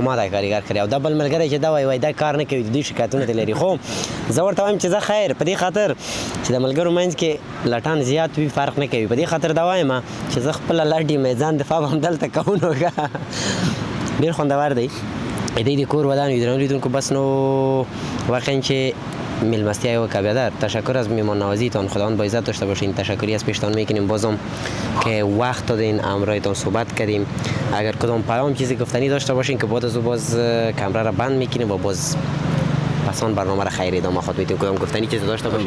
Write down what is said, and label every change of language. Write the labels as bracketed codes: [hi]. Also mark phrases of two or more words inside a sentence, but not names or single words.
[ps] ما دا کاریګر کړی او دا بل ملګری چې دا وایي دا کار نه کوي د دوی شکایتونه ترې لري خو زه ورته وایم چې زه خیر په دې خاطر چې د ملګرو منځ کې لټان زیات وي فرق نه کوي په دې خاطر دا وایم چې زه خپله لټ یم ځان دفاع به همدلته کوو نو ډېر خوندور دی د کور ودان وي درنو لیدونکو بس نو واقعا چې میلمستی و کبیادر [fa] تشکر از میمان نوازیتان خداوند با عزت داشته باشین تشکری از پیشتان میکنیم بازم که وقت دادین همراهتان صحبت کردیم اگر کدام پیام چیزی گفتنی داشته باشین که بعد از او باز کامرا را بند میکنیم و باز پسان برنامه را خیر ادامه خواهد میدیم کدام گفتنی چیزی داشته باشین